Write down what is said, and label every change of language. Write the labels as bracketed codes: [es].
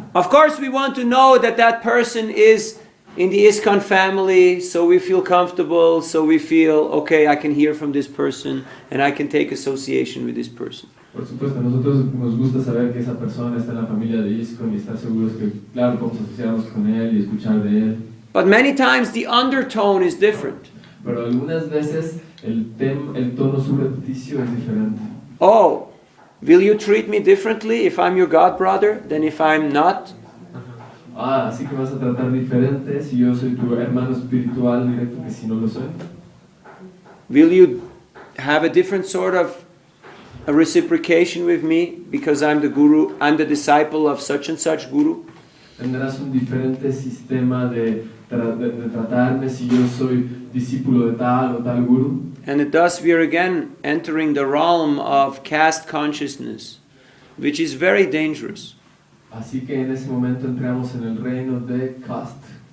[en] Of course, we want to know that that person is in the ISKCON family, so we feel comfortable, so we feel, okay, I can hear from this person and I can take association with this person. [es] Por supuesto, a nosotros nos gusta saber que esa persona está en la familia de ISKCON y estar seguros que, claro, podemos asociarnos con él y escuchar de él. [en] But many times the undertone is different. [es] Pero algunas veces el tono subrepticio es diferente. Oh, [en] Will you treat me differently if I'm your god brother than if I'm not? [es] Así que vas a tratar diferente si yo soy tu hermano espiritual directo que si no lo soy. [en] Will you have a different sort of a reciprocation with me because I'm the guru, I'm the disciple of such and such guru? [es] Tendrás un diferente sistema de tratarme si yo soy discípulo de tal o tal guru. [en] And thus we are again entering the realm of caste consciousness, which is very dangerous. [es] Así que en ese momento entramos en el reino de caste.